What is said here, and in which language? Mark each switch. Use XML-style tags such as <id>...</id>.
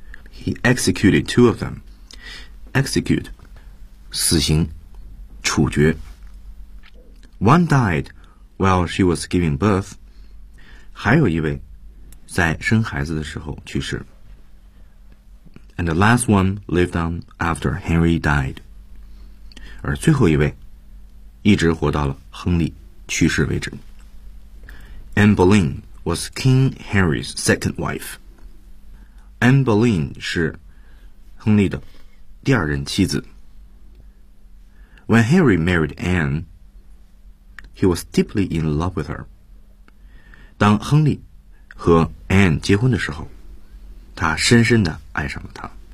<en>He executed 2 of them. Execute,</en> <zh>死刑处决。</zh> <en>One died while she was giving birth.</en> <zh>还有一位在生孩子的时候去世。</zh> <en>And the last one lived on after Henry died.</en> <zh>而最后一位一直活到了亨利去世为止。</zh> <en>Anne Boleyn was King Henry's 2nd wife.</en> <zh>Anne Boleyn 是亨利的第二任妻子。</zh> <en>When Henry married Anne, he was deeply in love with her.</en> <zh>当亨利和 Anne 结婚的时候，他深深地爱上了她。</zh>